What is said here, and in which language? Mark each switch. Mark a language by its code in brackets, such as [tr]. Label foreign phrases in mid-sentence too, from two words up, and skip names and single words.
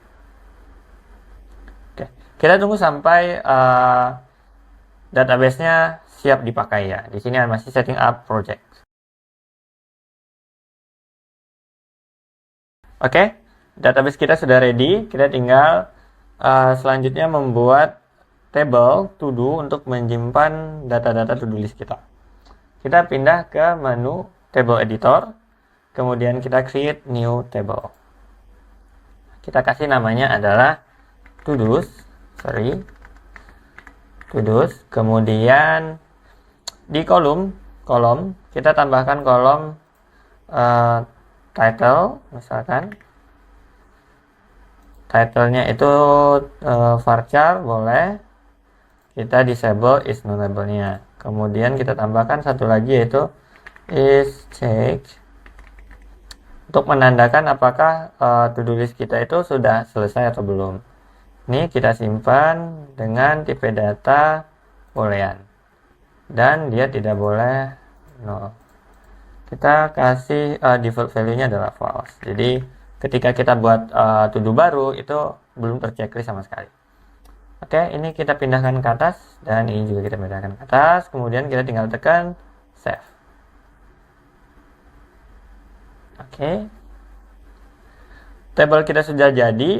[id] Oke, kita tunggu sampai database-nya siap dipakai ya. Di sini masih [en] setting up project. [id] Oke, database kita sudah ready. Kita tinggal selanjutnya membuat table [en] to do [id] untuk menyimpan data-data [en] to-do list [id] kita. Kita pindah ke menu table editor. Kemudian kita [en] create new table. [id] Kita kasih namanya adalah to-dos. Kemudian di kolom kita tambahkan kolom title, misalkan titlenya itu varchar, boleh. Kita [en] disable is nullable- [id] nya. Kemudian kita tambahkan satu lagi yaitu [en] is checked [id] untuk menandakan apakah [en] to-do list [id] kita itu sudah selesai atau belum. Ini kita simpan dengan tipe data boolean dan dia tidak boleh nol. Kita kasih [en] default value- [id] nya adalah false. Jadi ketika kita buat to-do baru itu belum terchecklist sama sekali. Oke, ini kita pindahkan ke atas dan ini juga kita pindahkan ke atas. Kemudian kita tinggal tekan save. Oke, table kita sudah jadi.